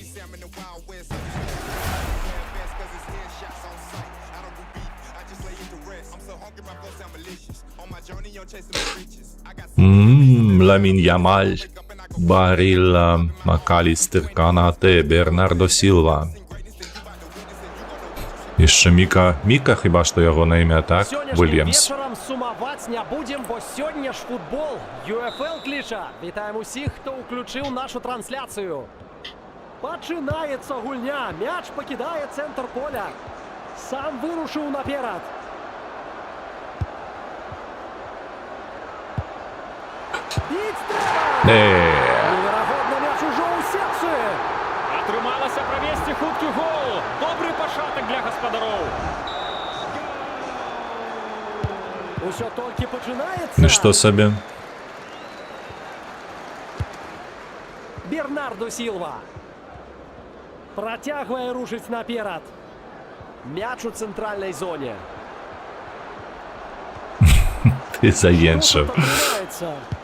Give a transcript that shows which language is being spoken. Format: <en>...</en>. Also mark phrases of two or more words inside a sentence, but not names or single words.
<uk>Ламін Ямаль, Барілла, Макалістер, Канате, Бернардо Сілва. І ще Міка. Міка хіба що його на ім'я, так?</uk> <be>Сённяшнім Вільямс. вечарам сумаваць не будзем, бо сёння ж футбол. UFL кліча. Вітаем усіх, хто ўключыў нашу трансляцыю. Пачынаецца гульня. Мяч пакідае цэнтр поля. Сам вырушыў наперад. Біць трэба! Неверагодна, мяч ужо ў сетцы. Атрымалася правесці хуткі гол. Добры пачатак для гаспадароў. Усё толькі пачынаецца.</be> <uk>Ну що собі? Бернардо Сілва.</uk> <be>Працягвае рушыць наперад. Мяч у цэнтральнай зоне.</be> <uk>Ти заєншив.</uk> <be>Руху пачынаецца.</be>